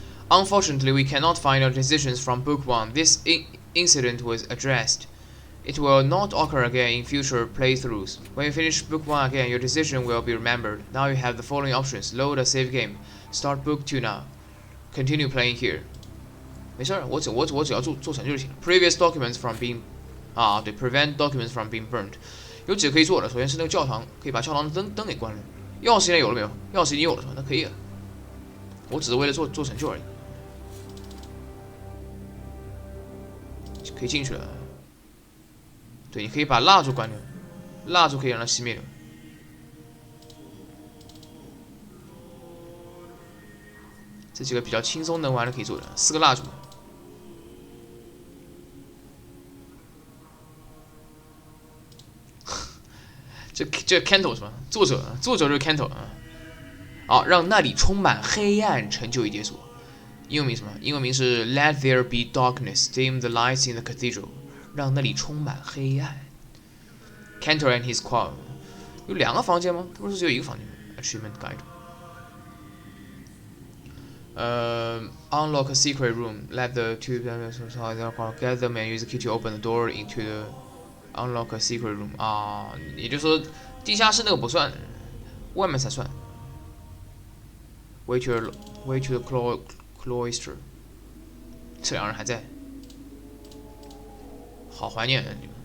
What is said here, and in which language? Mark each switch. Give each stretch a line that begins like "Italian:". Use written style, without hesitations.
English: Unfortunately, we cannot find our decisions from Book 1. This incident was addressed. It will not occur again in future playthroughs. When you finish Book 1 again, your decision will be remembered. Now you have the following options. Load a save game. Start Book 2 now. Continue playing here.
Chinese: 没事儿，我只要做成就行了。
English: Previous documents from being对 prevent documents from being burned.
Chinese: 有几个可以做的，首先是那个教堂，可以把教堂的灯给关了。钥匙现在有了没有？钥匙已经有了是吧？那可以了。我只是为了做成就而已。可以进去了。对，你可以把蜡烛关掉，蜡烛可以让它熄灭掉。这几个比较轻松能玩的可以做的，4个蜡烛。这 Candle 是吧？作者就是 Candle 啊。让那里充满黑暗，成就已解锁。英文名什么？英文名是
English: Let there be darkness, dim the lights in the cathedral.
Chinese: 让那里充满黑暗。
English: Cantor and his choir
Chinese: 有2个房间吗？不是只有1个房间 ？
English: Achievement guide. Unlock a secret room. Let the 2 get them and use the key to open the door into the unlock a secret room.
Chinese: 也就是说，地下室那个不算，外面才算。
English: Way to the cloister.
Chinese: 这2人还在，好怀念。